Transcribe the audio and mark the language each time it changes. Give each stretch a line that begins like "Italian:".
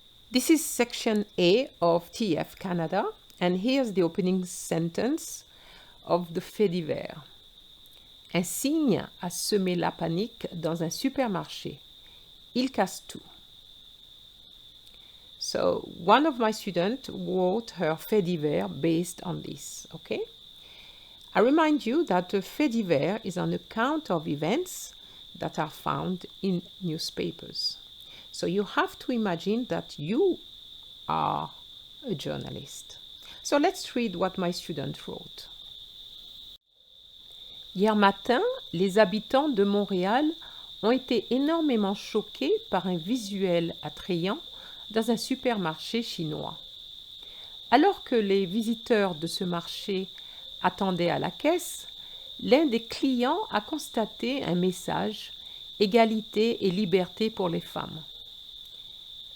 English: This is section A of TEF Canada and here's the opening sentence of the Fait Divers.
French: Un cygne a semé la panique dans un supermarché. Il casse tout.
English: So one of my students wrote her Fait Divers based on this, okay? I remind you that a Fait Divers is an account of events that are found in newspapers. So you have to imagine that you are a journalist. So let's read what my student wrote.
French: Hier matin, les habitants de Montréal ont été énormément choqués par un visuel attrayant dans un supermarché chinois. Alors que les visiteurs de ce marché attendaient à la caisse, l'un des clients a constaté un message « Égalité et liberté pour les femmes ».